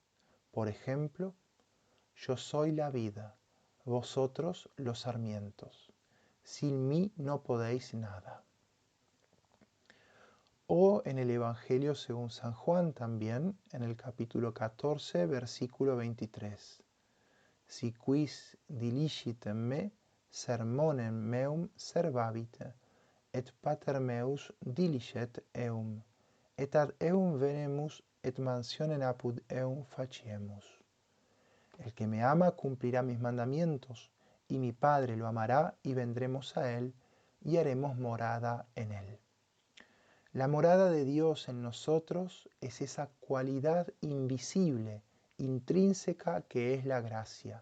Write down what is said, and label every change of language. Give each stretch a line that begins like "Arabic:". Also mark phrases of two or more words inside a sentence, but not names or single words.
Spanish: Por ejemplo, yo soy la vida, vosotros los sarmientos. Sin mí no podéis nada. O en el Evangelio según San Juan también, en el capítulo 14, versículo 23.
Latin: Si quis diligitem me, sermonem meum servabit, et pater meus diliget eum, et ad eum venemus et mansionem apud eum faciemus.
Spanish: El que me ama cumplirá mis mandamientos, y mi Padre lo amará y vendremos a él y haremos morada en él. La morada de Dios en nosotros es esa cualidad invisible, intrínseca que es la gracia.